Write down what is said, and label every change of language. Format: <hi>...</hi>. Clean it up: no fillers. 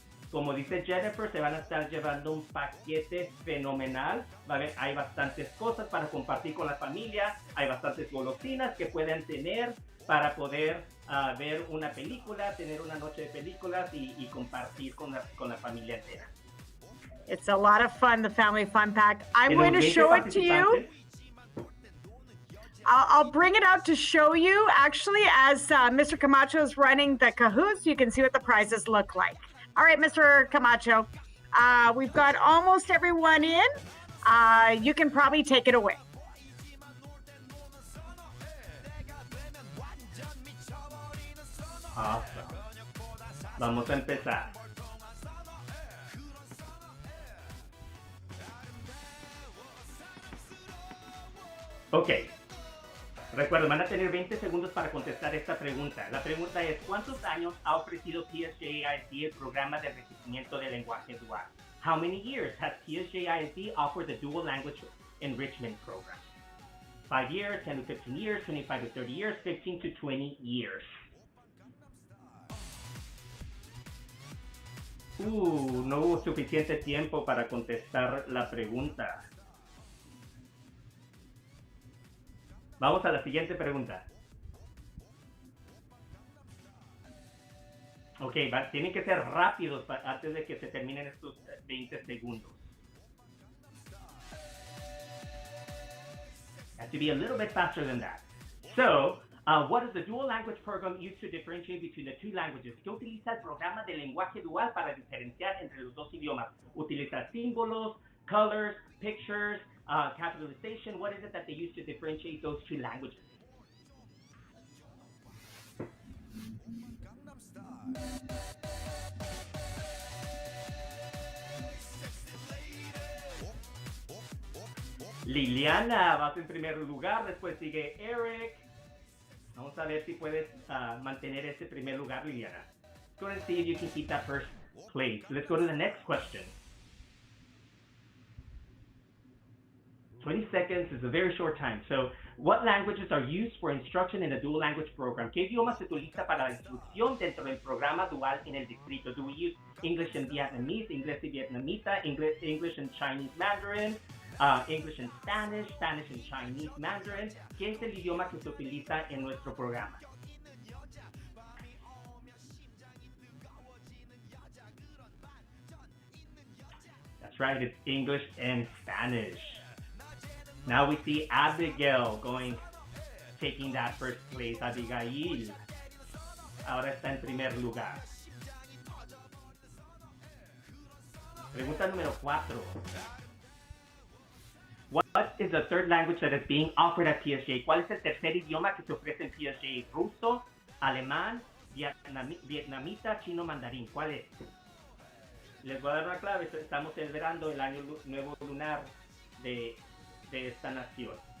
<es>Como dice Jennifer, se van a estar llevando un paquete fenomenal. Hay bastantes cosas para compartir con la familia, hay bastantes golosinas que pueden tener para poder ver una película, tener una noche de películas y compartir con la familia entera.</es> <en>It's a lot of fun, the Family Fun Pack. I'm going to show it to you. I'll bring it out to show you, actually, as Mr. Camacho is running the Kahoots. You can see what the prizes look like. All right, Mr. Camacho, we've got almost everyone in. You can probably take it away. Awesome.</en> <es>Vamos a empezar. Ok. Recuerden, van a tener 20 segundos para contestar esta pregunta. La pregunta es, ¿cuántos años ha ofrecido PSJA el programa de enriquecimiento del lenguaje dual?</es> <en>How many years has PSJA offered the dual language enrichment program? 5 years, 10 to 15 years, 25 to 30 years, 15 to 20 years.</en> <es>No hubo suficiente tiempo para contestar la pregunta. Vamos a la siguiente pregunta. Ok, tienen que ser rápidos antes de que se terminen estos 20 segundos.</es> <en>Have to be a little bit faster than that. So, what does the dual language program use to differentiate between the two languages?</en> <es>¿Qué utiliza el programa de lenguaje dual para diferenciar entre los dos idiomas? ¿Utiliza símbolos,</es> <en>colors, pictures, capitalization? What is it that they use to differentiate those two languages?</en> <es>Liliana, vas en primer lugar, después sigue Eric. Vamos a ver si puedes mantener ese primer lugar, Liliana.</es> <en>Let's go and see if you can keep that first place. Let's go to the next question. 20 seconds is a very short time. So, what languages are used for instruction in the dual language program?</en> <es>¿Qué idioma se utiliza para la instrucción dentro del programa dual en el distrito?</es> <en>Do we use English and Vietnamese,</en> <es>English y Vietnamita,</es> <en>English and Chinese Mandarin, English and Spanish, Spanish and Chinese Mandarin?</en> <es>¿Qué es el idioma que se utiliza en nuestro programa?</es> <en>That's right, it's English and Spanish. Now we see Abigail taking that first place.</en> <es>Abigail ahora está en primer lugar. Pregunta número 4.</es> <en>What is the third language that is being offered at PSJA?</en> <es>¿Cuál es el tercer idioma que se ofrece en PSJA? ¿Ruso, alemán, vietnamita, chino, mandarín? ¿Cuál es? Les voy a dar una clave. Estamos celebrando el año nuevo lunar de esta nación.</es>